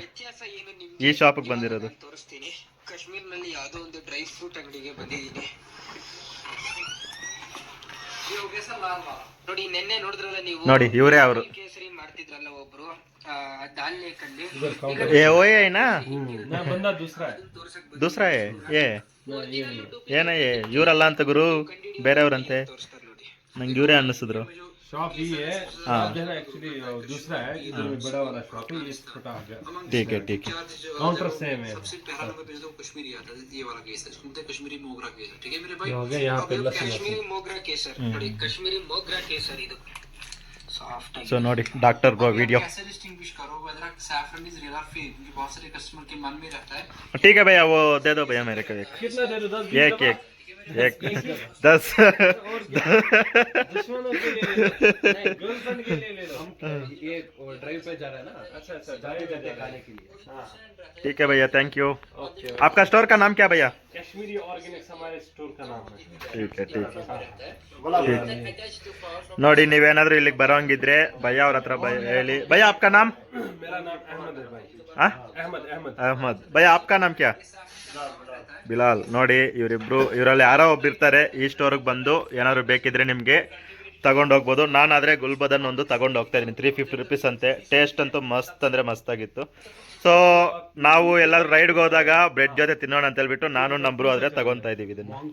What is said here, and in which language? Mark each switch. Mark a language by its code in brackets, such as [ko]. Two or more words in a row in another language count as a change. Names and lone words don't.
[kn] ಈ ಶಾಪಿಗೆ ಬಂದಿರೋದು. ತೋರಿಸ್ತೀನಿ. ಕಾಶ್ಮೀರ್ನಲ್ಲಿ ಯಾವುದೋ ಒಂದು ಡ್ರೈ ಫ್ರೂಟ್ ಅಂಗಡಿಗೆ ಬಂದಿದ್ದೀನಿ. ನೋಡಿ ನೆನ್ನೆ ನೋಡಿದ್ರಲ್ಲ ನೀವು, ನೋಡಿ ಇವರೇ ಅವರು. ಕೇಸರಿ ಮಾಡ್ತಿದ್ರಲ್ಲ ಒಬ್ರು ದಾಲ್ ಲೇಕಲ್ಲಿ. ಏ ಓಯ್ ಏನಾ [hi] ना बंदा दूसरा है। [kn] ದೂಸರಾ ಏನ ಇವರಲ್ಲ ಅಂತ ಗುರು, ಬೇರೆಯವ್ರಂತೆ. ನಂಗೆ ಇವರೇ ಅನ್ನಿಸಿದ್ರು. [hi] शॉप ही है। हाँ। एक्चुअली दूसरा है, इधर में बड़ा वाला शॉप है, ये छोटा आ गया। ठीक है काउंटर सेम है। सबसे पहला नंबर पे जो कश्मीरी आता है, ये वाला केसर, सुनते कश्मीरी मोगरा केसर। ठीक है मेरे भाई, हो गया यहाँ पे लस्सी। कश्मीरी मोगरा केसर ನೋಡಿ, कश्मीरी मोगरा केसर ಇದು सॉफ्ट है। [kn] ಸೊ ನೋಡಿ ಡಾಕ್ಟರ್ ಬ್ರೋ ವಿಡಿಯೋ. [hi] कैसे डिस्टिंग्विश करो [en] whether saffron is real [hi] और फेक, क्योंकि बहुत सारे कस्टमर के मन में रहता है। ठीक है भैया, वो दे दो भैया मेरे को एक। कितना दे दो? 10 एक एक 10 दुश्मनों के लिए ले लो, नहीं गर्लफ्रेंड के लिए ले लो। ये ड्राइव पे जा रहा है ना, अच्छा अच्छा जाते जाते खाने के लिए। हाँ ठीक है भैया, [en] thank you. [hi] ओके। आपका स्टोर का नाम क्या भैया? कश्मीरी ऑर्गेनिक्स हमारे स्टोर का नाम है। ठीक है ठीक है [kn] ನೋಡಿ, ನೀವೇನಾದ್ರೂ ಇಲ್ಲಿಗೆ ಬರೋಂಗಿದ್ರೆ ಭಯ್ಯ ಅವ್ರ ಹತ್ರ ಹೇಳಿ. ಭಯ್ಯ [hi] आपका नाम? मेरा नाम अहमद है भाई। हाँ? अहमद अहमद ಅಹಮದ್. ಭಯ್ಯ आपका नाम क्या? ಬಿಲಾಲ್. [kn] ನೋಡಿ ಇವರಿಬ್ರು, ಇವರಲ್ಲಿ ಯಾರೋ ಒಬ್ರು ಇರ್ತಾರೆ ಈ ಸ್ಟೋರ್ಗೆ ಬಂದು ಏನಾದ್ರು ಬೇಕಿದ್ರೆ ನಿಮಗೆ ತಗೊಂಡು ಹೋಗ್ಬೋದು. ನಾನಾದರೆ ಗುಲ್ಬದನ್ ಒಂದು ತಗೊಂಡು ಹೋಗ್ತಾ ಇದ್ದೀನಿ, 350 ರುಪೀಸ್ ಅಂತೆ. ಟೇಸ್ಟ್ ಅಂತೂ ಮಸ್ತ್ ಅಂದರೆ ಮಸ್ತಾಗಿತ್ತು. ಸೊ ನಾವು ಎಲ್ಲಾದ್ರೂ ರೈಡ್ಗೆ ಹೋದಾಗ ಬ್ರೆಡ್ ಜೊತೆ ತಿನ್ನೋಣ ಅಂತ ಹೇಳ್ಬಿಟ್ಟು ನಾನು ನಮ್ರು ಆದರೆ ತಗೊತಾ ಇದ್ದೀವಿ ಇದನ್ನು.